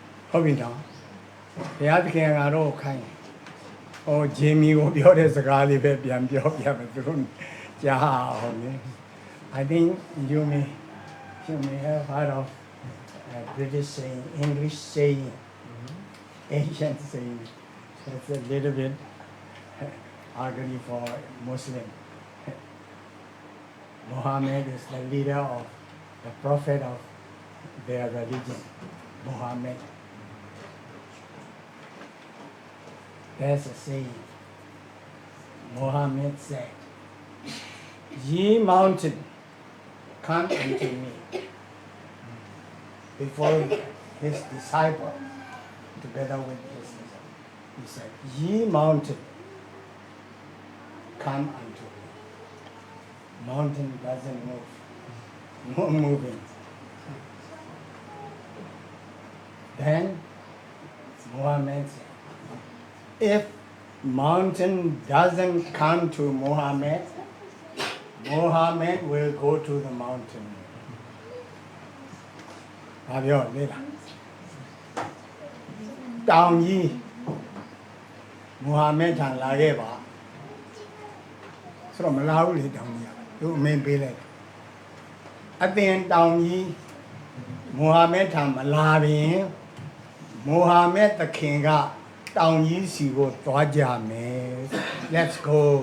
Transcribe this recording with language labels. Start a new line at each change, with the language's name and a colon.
Burmese: ဟုတ်ပြီနော်ဘုရားသခင်ငါတို့ခိုင်းဟောဂျေမီကိုပြောတဲ့စကားလေးပဲပြန်ပြောပြမယ်သူတို့ကြားအောင်လေ
English: I think you may have heard of British saying, English saying, ancient saying. It's a little bit ugly for Muslim. Muhammad is the leader of the prophet of their religion, Muhammad. There's a saying. Muhammad said, "Ye mountain, come unto me." Before his disciple, together with his disciple, he said, "Ye mountain, come unto me." Mountain doesn't move, no moving. Then Muhammad said, if mountain doesn't come to Muhammad, Muhammad will go to the mountain.
Burmese: ဘာပြောလဲလားတောင်ကြီးမူဟာမက်ထံလာခဲ့ပါဆိုတော့မလာဘူးလေတောင်ကြီးကသူအမင်းပေးလိုက်အသင်တောင်ကြီးမူဟာမက်ထံမလာပြင်မူဟာမက်သခင်ကတောင်ကြီးစီကိုသွားကြမယ်
English: Let's go